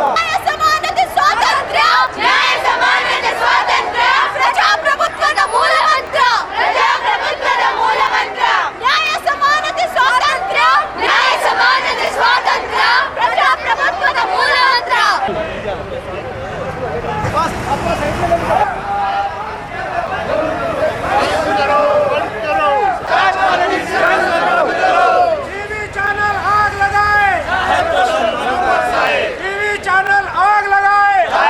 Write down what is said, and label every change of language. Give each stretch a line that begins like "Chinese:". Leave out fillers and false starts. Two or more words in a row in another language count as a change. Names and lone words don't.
Kannada: ನ್ಯಾಯ ಸಮಾನತೆ ಸ್ವಾತಂತ್ರ್ಯ. ನ್ಯಾಯ ಸಮಾನತೆ ಸ್ವಾತಂತ್ರ್ಯ. ಪ್ರಜಾಪ್ರಭುತ್ವದ ಮೂಲ ಮಂತ್ರ. ಪ್ರಜಾಪ್ರಭುತ್ವದ ಮೂಲ ಮಂತ್ರ. ನ್ಯಾಯ ಸಮಾನತೆ ಸ್ವಾತಂತ್ರ್ಯ. ನ್ಯಾಯ ಸಮಾನತೆ ಸ್ವಾತಂತ್ರ್ಯ. ಪ್ರಜಾಪ್ರಭುತ್ವದ ಮೂಲ ಮಂತ್ರ.
English: TV channel
Hindi: आग लगाए.
English: TV channel
Hindi: आग लगाए.